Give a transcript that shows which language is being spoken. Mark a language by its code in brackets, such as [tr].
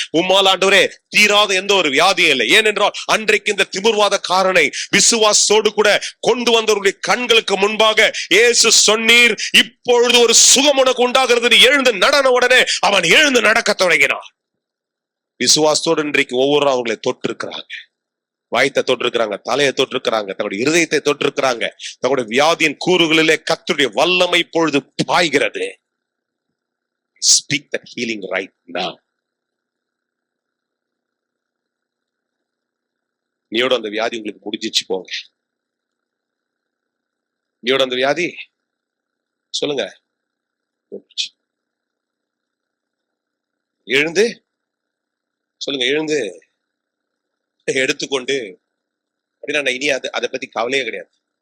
[ta] உம்மால ஆண்டவரே தீராத எந்த ஒரு வியாதியும் இல்லை. ஏனென்றால் அன்றைக்கு இந்த திமிர்வாத காரனை விசுவாசோடு கூட கொண்டு வந்தவருடைய கண்களுக்கு முன்பாக இயேசு சொன்னீர், இப்பொழுது ஒரு சுகம் உனக்கு உண்டாகிறது. எழுந்து நடன உடனே அவன் எழுந்து நடக்க தொடங்கினான். விசுவாசத்தோடு இன்றைக்கு ஒவ்வொரு அவர்களை தொட்டிருக்கிறாங்க. வாய்த்தை தொட்டிருக்கிறாங்க, தலையை தொட்டிருக்கிறாங்க, தன்னுடைய இருதயத்தை தொட்டிருக்கிறாங்க. தன்னுடைய வியாதியின் கூறுகளிலே கர்த்தருடைய வல்லமை பொழுது பாய்கிறது. [en] Speak that healing right now. [ta] நீயோட அந்த வியாதி உங்களுக்கு முடிஞ்சிச்சு போங்க. நீயோட அந்த வியாதி சொல்லுங்க எழுந்து சொல்லுங்க, எழுந்து எடுத்துக்கொண்டு அப்படின்னா இனி அதை பத்தி கவலையே கிடையாது.